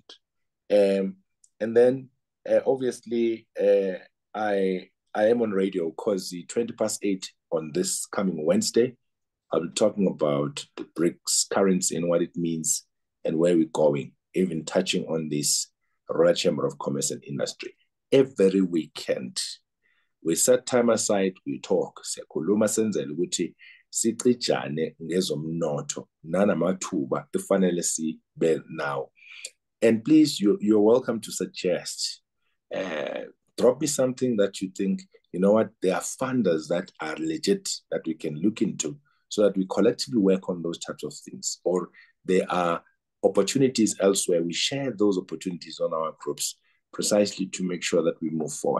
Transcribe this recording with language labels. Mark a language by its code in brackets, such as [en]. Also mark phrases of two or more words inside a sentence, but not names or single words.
[en] And then obviously I am on radio because the 8:20 on this coming Wednesday, I'll be talking about the BRICS currency and what it means and where we're going, even touching on this Rural Chamber of Commerce and Industry. Every weekend, we set time aside, we talk. [zu] Siyakhuluma senzela ukuthi sicijane ngezomnotho nanamathuba kufanele sibe now. [en] And please, you're welcome to suggest. Drop me something that you think, you know what, there are funders that are legit that we can look into so that we collectively work on those types of things. Or there are opportunities elsewhere. We share those opportunities on our groups precisely to make sure that we move forward.